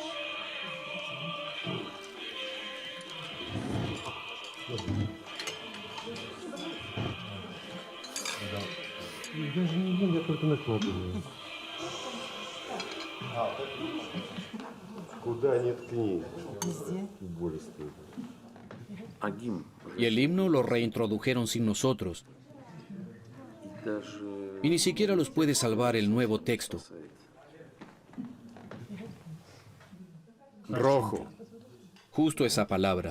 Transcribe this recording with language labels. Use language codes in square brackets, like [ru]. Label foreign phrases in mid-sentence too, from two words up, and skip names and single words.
[ru] Даже не ем, я только накладываю. Куда ни ткни, боль стоит. [es] Y el himno lo reintrodujeron sin nosotros. Y ni siquiera los puede salvar el nuevo texto. Rojo. Justo esa palabra.